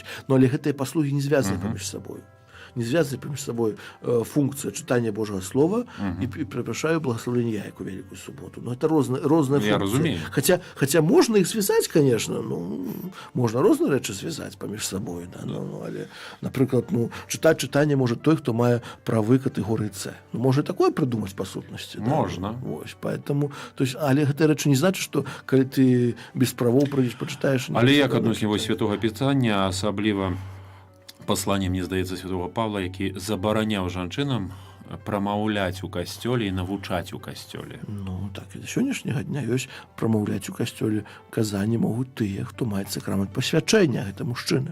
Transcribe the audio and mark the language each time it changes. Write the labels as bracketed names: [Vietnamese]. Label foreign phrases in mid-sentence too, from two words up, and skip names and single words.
[Belarusian] Но але гэтыя паслугі не звязаны паміж сабой. Не звязаны паміж сабой функцыя чытання Божага слова і прапрашаю благословення яек у Великую суботу. Ну, это розныя функцыі. Я разумею. Хаця можна іх звязаць, конечно, ну, можна розныя рэчы звязаць паміж сабой, да, ну, але, напрыклад, ну, чытаць чытанне можа той, хто мае правы катэгорыі С. Ну, можа такое прыдумаць па сутнасці, да? Можна. Вось, [Russian] поэтому, то есть, [Belarusian] але гэтыя рэчы не значыць, што калі ты без правоў прыйдзеш, пачытаеш. Але як адносіць вось святога пісання, асабліва пасланне, мне здаецца, святого Павла, які забараняў жанчынам прамаўляць у касцёле і навучаць у касцёле. Ну, так, і да сённяшняга дня ёсць прамаўляць у касцёле казанні могуць тыя, хто мае сакрамент пасвячэння, гэта мужчыны.